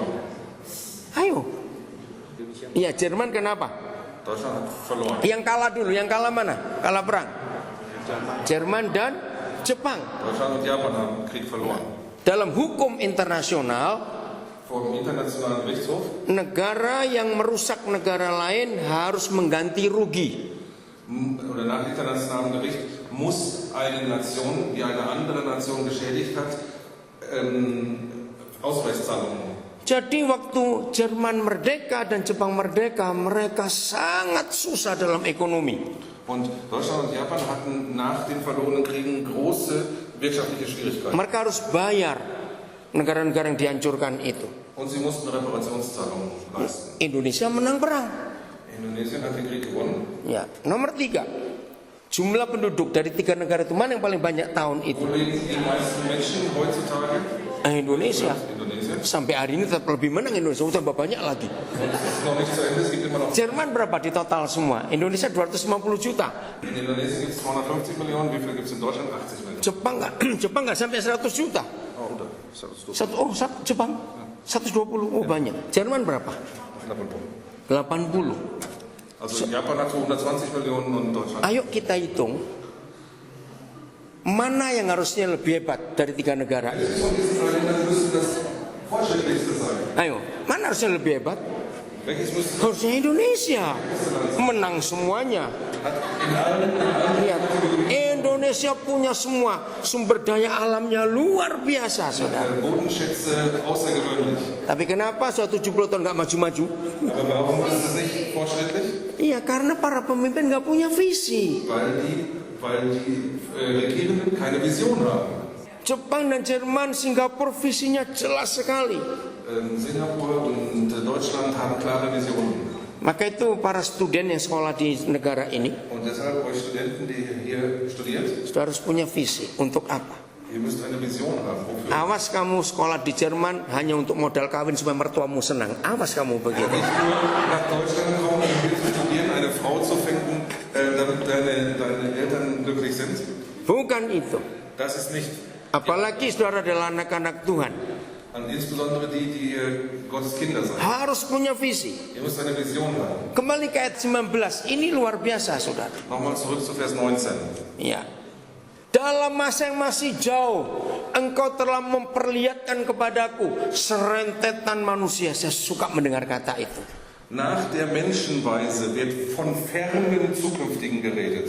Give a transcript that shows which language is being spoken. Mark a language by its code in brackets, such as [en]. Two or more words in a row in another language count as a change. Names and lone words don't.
[id] Ayo. Iya, Jerman kenapa? [de] Deutschland hat verloren. [id] Yang kalah dulu, yang kalah mana? Kalah perang. Jerman dan Jepang. [de] Deutschland und Japan haben einen Krieg verloren. [id] Dalam hukum internasional, [de] Vor dem Internationalen Gerichtshof [id] negara yang merusak negara lain harus mengganti rugi. [de] oder nach internationalem Gericht muss eine Nation, die eine andere Nation geschädigt hat, Ausgleichszahlungen. [id] Jadi waktu Jerman merdeka dan Jepang merdeka, mereka sangat susah dalam ekonomi. [de] Und Deutschland und Japan hatten nach den verlorenen Kriegen große wirtschaftliche Schwierigkeiten. [id] Mereka harus bayar negara-negara yang dihancurkan itu. [de] Und sie mussten Reparationszahlungen leisten. [id] Indonesia menang perang. [de] Indonesien hat den Krieg gewonnen. [id] Ya, nomor 3. Jumlah penduduk dari 3 negara itu mana yang paling banyak tahun itu? [de] Wo leben die meisten Menschen heutzutage? [id] Indonesia. [de] Indonesien. [id] Sampai hari ini tetap lebih menang Indonesia, tambah banyak lagi. [de] Das ist noch nicht zu Ende, es gibt immer noch. [id] Jerman berapa di total semua? Indonesia 250 juta. [de] In Indonesien gibt es 250 Millionen, wie viel gibt es in Deutschland? 80 Millionen. [id] Jepang nggak sampai 100 juta. Oh, udah. 120. Jepang 120, banyak. Jerman berapa? 80. 80. [de] Also Japan hat 120 Millionen und Deutschland. [id] Ayo kita hitung mana yang harusnya lebih hebat dari 3 negara ini. [de] Von diesen 3 Ländern müsste das fortschrittlichste sein. [id] Ayo, mana harusnya lebih hebat? [de] Welches müsste [id] Harusnya Indonesia menang semuanya. Lihat, Indonesia punya semua sumber daya alamnya luar biasa, saudara. [de] Bodenschätze außergewöhnlich. [id] Tapi kenapa suatu 70 tahun nggak maju-maju? [de] Aber warum ist es nicht fortschrittlich? [id] Iya, karena para pemimpin nggak punya visi. [de] Weil die Regierenden keine Vision haben. [id] Jepang dan Jerman, Singapura visinya jelas sekali. [de] Singapur und Deutschland haben klare Visionen. [id] Maka itu para student yang sekolah di negara ini, [de] Und deshalb euch Studenten, die hier studiert, [id] sudah harus punya visi. Untuk apa? [de] ihr müsst eine Vision haben. Wofür? [id] Awas kamu sekolah di Jerman hanya untuk modal kawin supaya mertuamu senang. Awas kamu begitu. [de] Nicht nur nach Deutschland kommen, um hier zu studieren, eine Frau zu finden, damit deine Eltern glücklich sind. [id] Bukan itu. [de] Das ist nicht. [id] Apalagi saudara adalah anak-anak Tuhan. [de] Und insbesondere die Gottes Kinder sind. [id] Harus punya visi. [de] Ihr müsst eine Vision haben. [id] Kembali ke ayat 19. Ini luar biasa, saudara. [de] Nochmal zurück zu Vers 19. [id] Ya. Dalam masa yang masih jauh, engkau telah memperlihatkan kepadaku serentetan manusia. Saya suka mendengar kata itu. [de] Nach der Menschenweise wird von fernen Zukünftigen geredet.